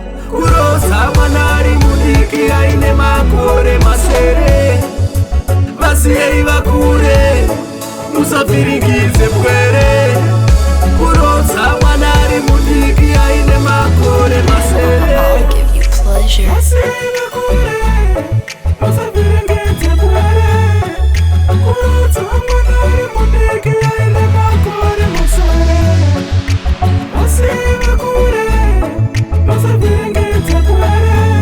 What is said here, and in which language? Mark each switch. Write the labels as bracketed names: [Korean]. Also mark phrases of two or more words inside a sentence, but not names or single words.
[Shona] Kurodza mwana ari mudiki aine makore masere. Vasiyei vakure, musavhiringidze pwere. Kurodza mwana ari mudiki aine makore masere. [English] I'll give you pleasure. [Shona] Vasiyei vakure, musavhiringidze pwere. Kurodza mwana ari mudiki aine makore masere. Vasiyei vakure, musavhiringidze pwere.